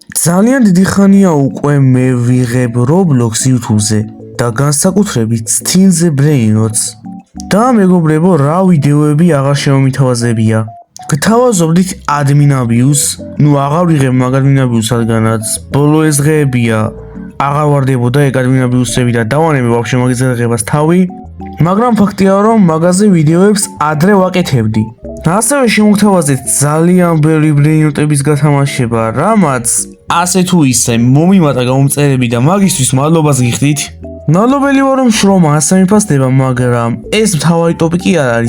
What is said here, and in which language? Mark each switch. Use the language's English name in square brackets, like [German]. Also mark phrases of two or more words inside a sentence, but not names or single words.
[Georgian] ძალიან დიდი ხანია უკვე მე ვიღებ Roblox YouTube-ზე და განსაკუთრებით Steal-ზე Brain-ს. და მეგობრებო, რა ვიდეოები აღარ შემომითავაზებია. გთავაზობდით [English] admin abuse, [Georgian] აღარ ვიღებ მაგ [English] admin abuse-ს, [Georgian] რადგანაც ბოლო ეს დღეებია აღარ ვარდებოდა ეგ [English] admin abuse-ები [Georgian] და დავანებე ვაფშე მაგის დღეებას თავი, მაგრამ ფაქტია რომ მაგაზე ვიდეოებს ადრე ვაკეთებდი. ასევე შემოგთავაზეთ ძალიან ბევრი ბრეინოტების გათამაშება, რამაც ასე თუ ისე მომიმატა გამომწერები და მაგისთვის მადლობას გიხდით. მადლობელი ვარ რომ შრომა ასე მიფასდება, მაგრამ ეს მთავარი ტოპიკი არ არის.